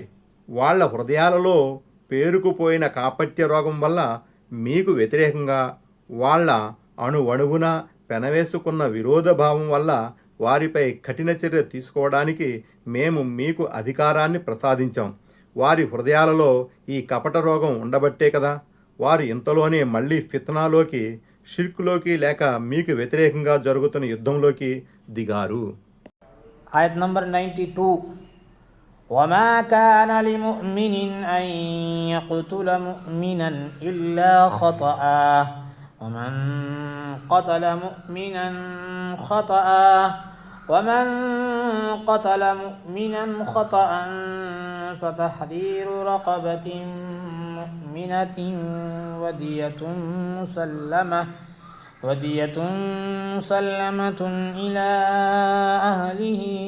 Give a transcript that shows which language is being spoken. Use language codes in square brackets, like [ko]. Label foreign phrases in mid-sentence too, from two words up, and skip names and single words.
[te] వాళ్ళ హృదయాలలో పేరుకుపోయిన కాపట్య రోగం వల్ల మీకు వ్యతిరేకంగా వాళ్ళ అణువణువున పెనవేసుకున్న విరోధభావం వల్ల వారిపై కఠిన చర్య తీసుకోవడానికి మేము మీకు అధికారాన్ని ప్రసాదించాం. వారి హృదయాలలో ఈ కపట రోగం ఉండబట్టే కదా వారు ఇంతలోనే మళ్ళీ ఫిత్నాలోకి, షిర్కులోకి లేక మీకు వ్యతిరేకంగా జరుగుతున్న యుద్ధంలోకి దిగారు. ఆయత్ నంబర్ [ar] 92 وما كان لمؤمن أن يقتل مؤمنا إلا خطأ ومن قتل مؤمنا خطأ فتحرير رقبة مؤمنة ودية ودية مسلمة إلى أهله